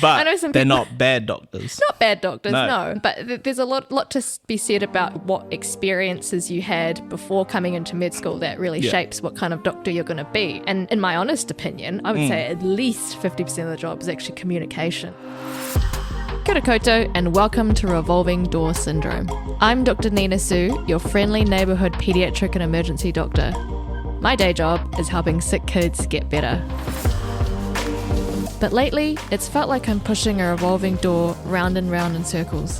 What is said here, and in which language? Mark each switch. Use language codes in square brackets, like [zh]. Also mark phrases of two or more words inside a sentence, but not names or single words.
[en] I know some they're people, not bad doctors. not bad doctors, No. no. But there's a lot to be said about what experiences you had before coming into med school that really shapes what kind of doctor you're going to be. And in my honest opinion, I would say at least 50% of the job is actually communication. [mi] Kia ora koutou [en] and welcome to Revolving Door Syndrome. I'm Dr. Nina Sue, your friendly neighbourhood paediatric and emergency doctor. My day job is helping sick kids get better. But lately, it's felt like I'm pushing a revolving door round and round in circles.